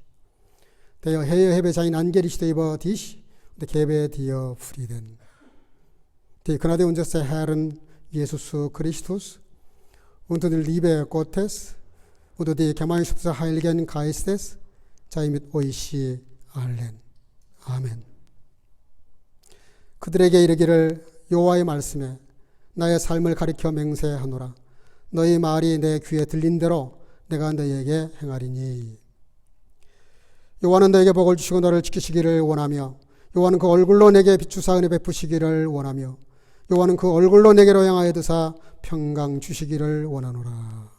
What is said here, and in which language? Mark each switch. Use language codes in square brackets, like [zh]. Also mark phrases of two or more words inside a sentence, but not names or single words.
[de] Der Herr hebe sein Angesicht über dich und gebe dir Frieden. Die Gnade unseres Herrn Jesus Christus und die Liebe Gottes und die Gemeinschaft des Heiligen Geistes sei mit euch allen. [ko] 아멘. 그들에게 이르기를 여호와의 말씀에 나의 삶을 가리켜 맹세하노라. 너희 말이 내 귀에 들린 대로 내가 너희에게 행하리니. 여호와는 너에게 복을 주시고 너를 지키시기를 원하며 여호와는 그 얼굴로 내게 비추사 은혜 베푸시기를 원하며 여호와는 그 얼굴로 내게로 향하여 드사 평강 주시기를 원하노라.